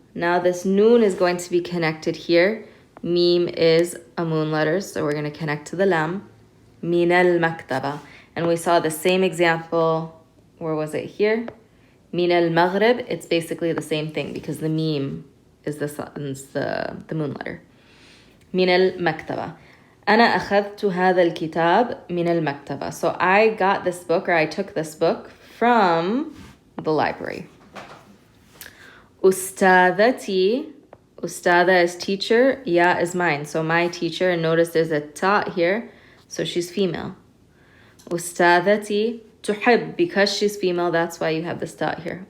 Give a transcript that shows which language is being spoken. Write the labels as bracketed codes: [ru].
[en] Now this noon is going to be connected here. Meme is a moon letter, so we're going to connect to the lam. [ar] من المكتبة. [en] And we saw the same example. Where was it here? [ar] Min al-Maghrib, [en] it's basically the same thing because the meme is the moon letter. [ar] Min al-Maktaba. أنا أخذت هذا الكتاب من المكتبة. [en] So I got this book, or I took this book from the library. [ar] أستاذتي. [en] Ustada is teacher, ya is mine. So my teacher, and notice there's a ta here, so she's female. [ar] أستاذتي تحب, [en] because she's female, that's why you have this dot here.